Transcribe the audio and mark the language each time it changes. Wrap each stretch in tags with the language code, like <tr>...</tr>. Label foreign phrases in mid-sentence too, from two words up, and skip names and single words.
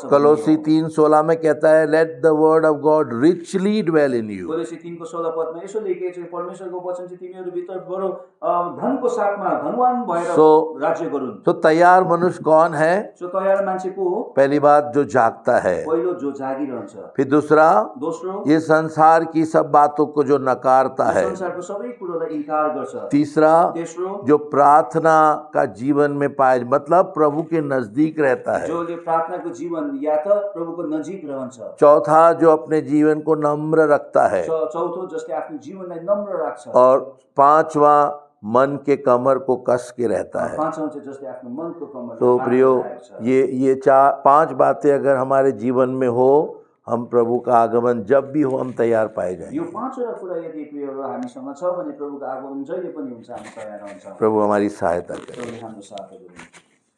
<hi>कलोसी 3:16 में कहता है,</hi> <en>Let the word of God richly dwell in you.</en> <ne>कोलोसी 3 को 16 पदमा यसो लेखेको छ, परमेश्वरको वचन चाहिँ तिमीहरू भित्र बडो धनको साथमा धनवान भएर राज्य गरून्।</ne> <hi>तो तैयार मनुष्य कौन है?</hi> <ne>सो तयार मान्छे को हो?</ne> <hi>पहली बात, जो जागता है।</hi> <ne>पहिलो जो जागिरहन्छ।</ne> <hi>फिर दूसरा,</hi> <ne>दोस्रो</ne> <hi>ये संसार की सब बातों को जो नकारता है।</hi> <ne>संसारको सबै कुरोलाई इन्कार गर्छ।</ne> <hi>तीसरा,</hi> <ne>तेस्रो</ne> <hi>जो प्रार्थना का जीवन में पाए, मतलब प्रभु के नजदीक रहता है।</hi> <ne>जो प्रार्थनाको जीवन या त प्रभुको नजिक रहन्छ।</ne> <hi>चौथा, जो अपने जीवन को नम्र रखता है।</hi> <ne>चौथो जसले आफ्नो जीवनलाई नम्र राख्छ।</ne> <hi>और पांचवा, मन के कमर को कस के रहता है।</hi> <ne>पाँचौं चाहिँ जसले आफ्नो मनको कमरलाई</ne> <hi>तो प्रियो,</hi> <ne>बाँधेर राखेको छ।</ne> <hi>ये 5 बातें अगर हमारे जीवन में हो, हम प्रभु का आगमन जब भी हो हम तैयार पाए जाएंगे।</hi> <ne>यो पाँचवटा कुरा यदि प्रियहरू हामीसँग छ भने प्रभुको आगमन जहिले पनि हुन्छ, हामी तयार हुन्छौँ।</ne> <hi>प्रभु हमारी सहायता करे।</hi> <ne>प्रभुले हाम्रो साथ दिनु।</ne>